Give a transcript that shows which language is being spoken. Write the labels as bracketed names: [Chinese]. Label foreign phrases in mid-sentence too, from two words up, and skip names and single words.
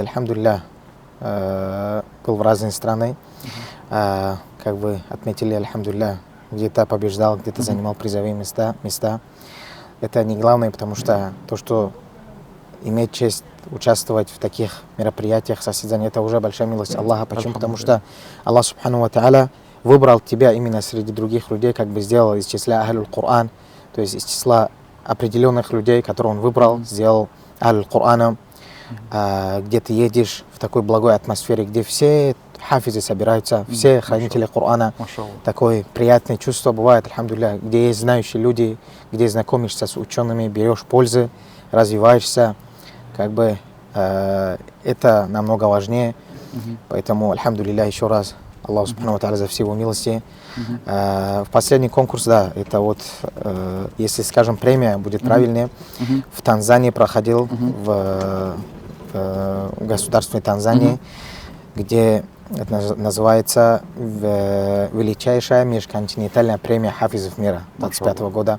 [Russian] Альхамдулилля, был в разные страны, как бы отметили, альхамдулилля, где-то побеждал, где-то занимал призовые места. Это не главное, потому что то, что иметь честь участвовать в таких мероприятиях, состязаниях, это уже большая милость Аллаха. Почему? Потому что [Arabic] الله سبحانه وتعالى [Russian] выбрал тебя именно среди других людей, как бы сделал из числа [Arabic] أهل القرآن, [Russian] то есть из числа определенных людей, которые он выбрал, сделал [Arabic] أهل القرآن, [Russian] где ты едешь в такой благой атмосфере, где все хафизы собираются, все хранители Корана. Такое приятное чувство бывает, альхамдулилля, где есть знающие люди, где знакомишься с учеными, берешь пользы, развиваешься. Как бы это намного важнее. Поэтому, альхамдулилля, еще раз [Arabic] الله سبحانه وتعالى [Russian] за все его милости. В последний конкурс, да, это вот, если, скажем, премия будет правильнее, в Танзании проходил, в государственной Танзании, где это называется величайшая межконтинентальная премия хафизов мира 2025 года.